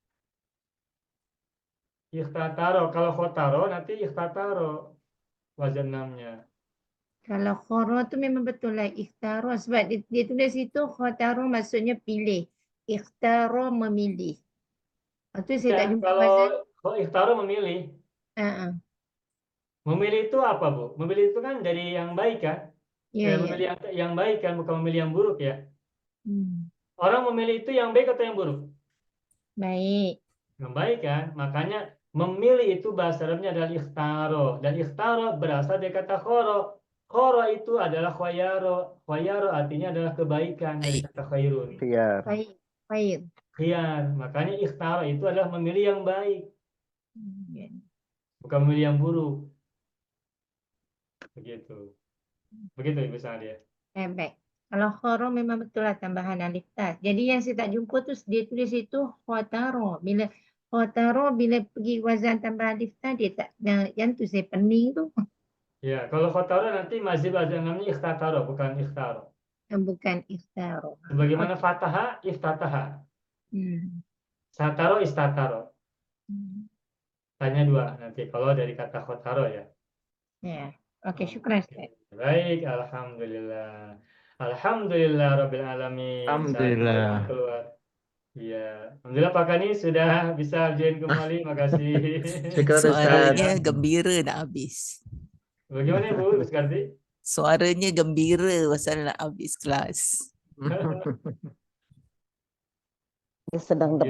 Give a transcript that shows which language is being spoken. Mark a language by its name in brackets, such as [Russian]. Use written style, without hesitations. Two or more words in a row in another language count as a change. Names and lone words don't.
[Malay] Ikhtataro. Kalau khotaro nanti ikhtataro. Wazan 6-nya. Kalau khoro tu memang betul lah ikhtaro sebab dia tulis itu khotaro maksudnya pilih. Ikhtaro memilih. Itu saya tak Ya, jumpa kalau wazan. ikhtaro memilih. Ah, ah. [Indonesian] Memilih itu apa, Bu? Memilih itu kan dari yang baik kan? Ya, ya. Memilih yang baik kan, bukan memilih yang buruk ya. Hmm. Orang memilih itu yang baik atau yang buruk? Baik. Yang baik kan? Makanya memilih itu bahasa Arabnya adalah ikhtaro. Dan ikhtaro berasal dari kata khoro. Khoro itu adalah khayaro. Khayaro artinya adalah kebaikan dari kata khairun. Khiyar. Baik. Baik. Khiyar. Makanya ikhtaro itu adalah memilih yang baik. Ya. Bukan memilih yang buruk. Begitu. Begitu Ibu Sadia. [Malay] Baik. Kalau khoro memang betul lah tambahan alif ta. Jadi yang saya tak jumpa tu dia tulis itu khotaro. Bila khotaro bila pergi wazan tambah alif ta dia tak yang tu saya pening tu. [Indonesian] Ya, kalau khotaro nanti mazhab wazan namanya ikhtataro, bukan ikhtaro. Bukan ikhtaro. Sebagaimana [Arabic] فتح، افتتح. [Indonesian] Hmm. [Arabic] ستر، استتر. [Indonesian] Hmm. Tanya dua nanti kalau dari kata khotaro ya. [Malay] Ya. Okey, syukran Ustaz. [Indonesian] Baik, alhamdulillah. [Arabic] الحمد لله رب العالمين. [Indonesian] Alhamdulillah. Saat keluar. Iya, alhamdulillah Pak Kani sudah bisa join kembali. Makasih. [Malay] Syukur, Ustaz. Suaranya gembira nak habis. Bagaimana Ibu Karti? Suaranya gembira pasal nak habis kelas. Dia sedang tepuk